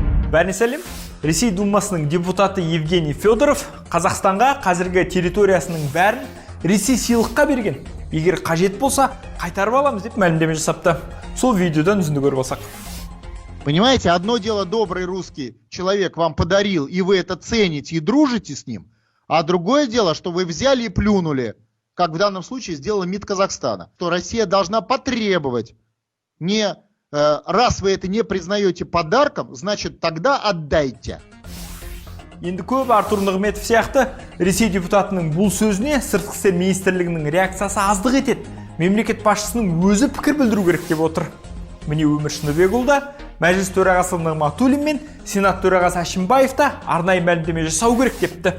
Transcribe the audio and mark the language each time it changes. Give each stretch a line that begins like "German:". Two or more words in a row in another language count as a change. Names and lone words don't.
Kazakh: Бәріне сәлем. Ресей Думасының депутаты Евгений Федоров Қазақстанға қазіргі территориясының бәрін Ресей сыйлыққа берген. Егер қажет болса, қайтарып аламыз деп мәлімдеме жасапты. Сол видеодан үзінді көріп алсақ.
Russian: Понимаете, одно дело добрый русский человек вам подарил, и вы это цените и дружите с ним, а другое дело, что вы взяли и плюнули, как в данном случае сделала МИД Казахстана. То Россия должна потребовать, раз вы это не признаете подарком, значит тогда отдайте.
Kazakh: Енді көп Артур Нығметов сияқты Ресей депутатының бұл сөзіне сыртқы істер министрлігінің реакциясы аздық етеді. Мемлекет басшысының өзі пікір білдіру керек деп отыр. Міне Өмір Шыныбекұлы, мәжіліс төрағасы Нығматуллин мен сенат төрағасы Әшімбаев та арнайы мәлімдеме жасау керек депті.